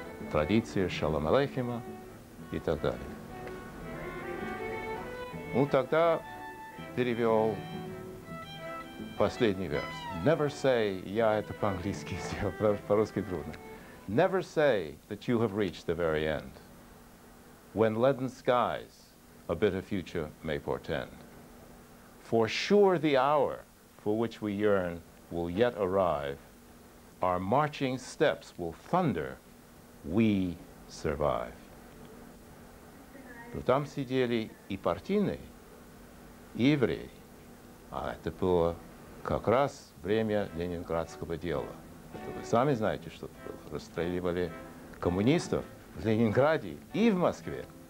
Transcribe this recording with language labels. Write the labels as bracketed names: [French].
[Russian] Традиции Шалом Алейхима и так далее. Ну, тогда перевел последний верс. [English] Never say, [Russian] я это по-английски сделал, по-русски трудно. [English] Never say that you have reached the very end, when leaden skies a bitter future may portend. For sure the hour for which we yearn will yet arrive, our marching steps will thunder, we survive. [Russian] Но там сидели и партийные, и евреи. А это было как раз время Ленинградского дела. Это вы сами знаете, что это было. Расстреливали коммунистов в Ленинграде и в Москве.